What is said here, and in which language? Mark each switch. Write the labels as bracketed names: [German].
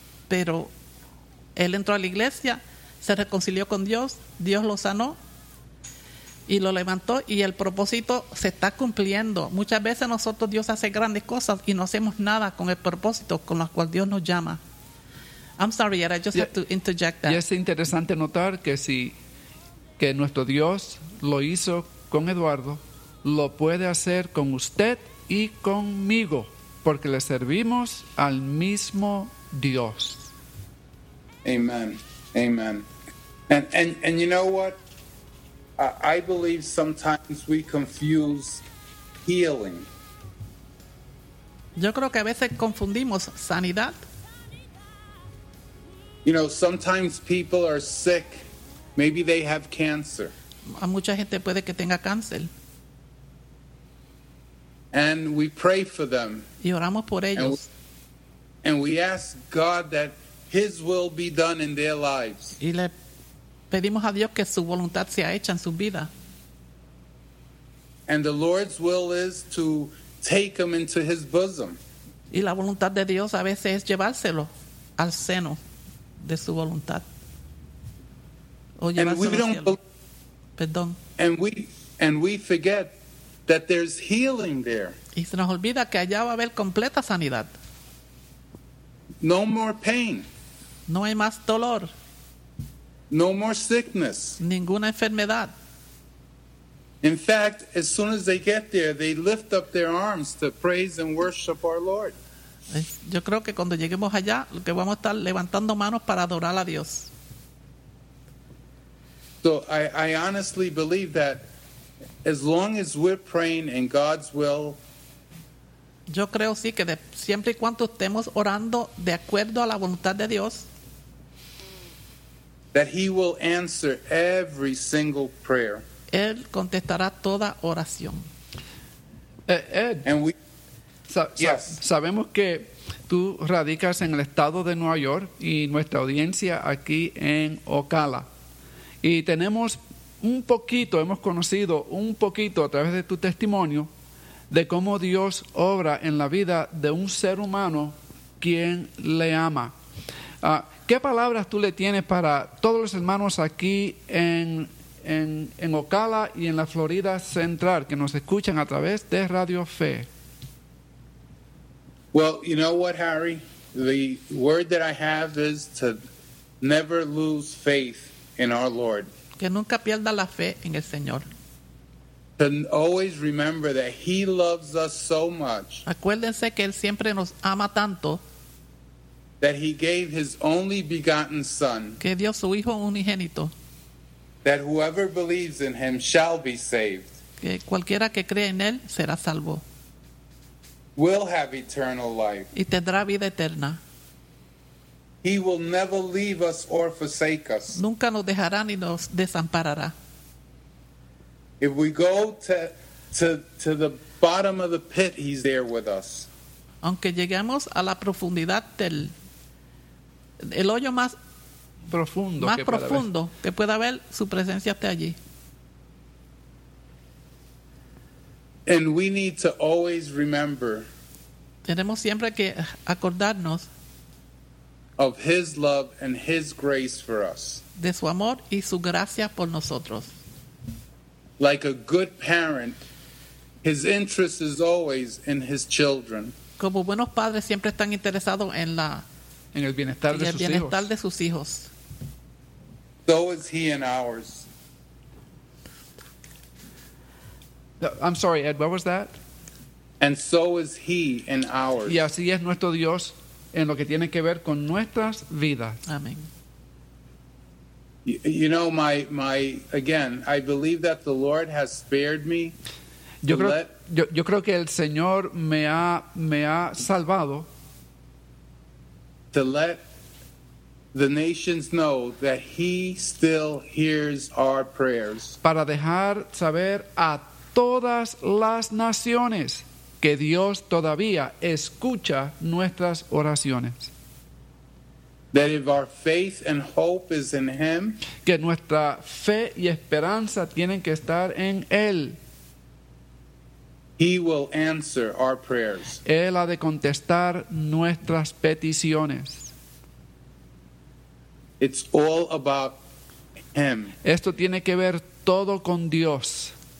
[Spanish] Pero él entró a la iglesia, se reconcilió con Dios, Dios lo sanó y lo levantó, y el propósito se está cumpliendo. Muchas veces nosotros, Dios hace grandes cosas y no hacemos nada con el propósito con el cual Dios nos llama. [English] I'm sorry, Ed, I just have to interject that. [Spanish] Y es interesante notar que nuestro Dios lo hizo con Eduardo, lo puede hacer con usted y conmigo, porque le servimos al mismo Dios. [English] Amen, amen. And you know what? I believe sometimes we confuse healing. [Spanish] Yo creo que a veces confundimos sanidad. [English] You know, sometimes people are sick. Maybe they have cancer. [Spanish] A mucha gente puede que tenga cáncer. [English] And we pray for them. [Spanish] Y oramos por ellos. [English] And we ask God that His will be done in their lives. [Spanish] Y le pedimos a Dios que su voluntad sea hecha en su vida. [English] And the Lord's will is to take them into His bosom. [Spanish] Y la voluntad de Dios a veces es llevárselo al seno de su voluntad. O llevárselo al cielo. Perdón. [English] And we forget that there's healing there. [Spanish] Y se nos olvida que allá va a haber completa sanidad. [English] No more pain. [Spanish] No hay más dolor. [English] No more sickness. [Spanish] Ninguna enfermedad. [English] In fact, as soon as they get there, they lift up their arms to praise and worship our Lord. [Spanish] Yo creo que cuando lleguemos allá, lo que vamos a estar levantando manos para adorar a Dios. [English] So I honestly believe that as long as we're praying in God's will, [Spanish] yo creo sí que siempre y cuando estemos orando de acuerdo a la voluntad de Dios, [English] that He will answer every single prayer. [Spanish] Él contestará toda oración. [English] Ed, and we, yes. [Spanish] Sabemos que tú radicas en el estado de Nueva York y nuestra audiencia aquí en Ocala, y tenemos un poquito, hemos conocido un poquito a través de tu testimonio de cómo Dios obra en la vida de un ser humano quien le ama. ¿Qué palabras tú le tienes para todos los hermanos aquí en Ocala y en la Florida Central que nos escuchan a través de Radio Fe? [English] Well, you know what, Harry? The word that I have is to never lose faith in our Lord. [Spanish] Que nunca pierda la fe en el Señor. [English] To always remember that He loves us so much. [Spanish] Acuérdense que Él siempre nos ama tanto. [English] That He gave His only begotten Son. [Spanish] Que dio su Hijo unigénito. [English] That whoever believes in Him shall be saved. [Spanish] Que cualquiera que cree en Él será salvo. [English] Will have eternal life. [Spanish] Y tendrá vida eterna. [English] He will never leave us or forsake us. [Spanish] Nunca nos dejará ni nos desamparará. [English] If we go to the bottom of the pit, He's there with us. [Spanish] Aunque lleguemos a la profundidad del hoyo más profundo que pueda haber, su presencia está allí. [English] And we need to always remember. [Spanish] Tenemos siempre que acordarnos [English] of His love and His grace for us. [Spanish] De su amor y su gracia por nosotros. [English] Like a good parent, His interest is always in His children. [Spanish] Como buenos padres siempre están interesados en la en el bienestar, en el bienestar de sus hijos. [English] So is He in ours. I'm sorry, Ed, what was that? And so is he in ours. [Spanish] Y así es nuestro Dios en lo que tiene que ver con nuestras vidas. Amén. [English] You know, my again, I believe that the Lord has spared me. [Spanish] Yo creo que el Señor me ha salvado. [English] To let the nations know that He still hears our prayers. [Spanish] Para dejar saber a todas las naciones que Dios todavía escucha nuestras oraciones. [English] That if our faith and hope is in Him, [Spanish] que nuestra fe y esperanza tienen que estar en Él. [English] He will answer our prayers. [Spanish] Él ha de contestar nuestras peticiones. [English] It's all about Him. [Spanish] Esto tiene que ver todo con Dios.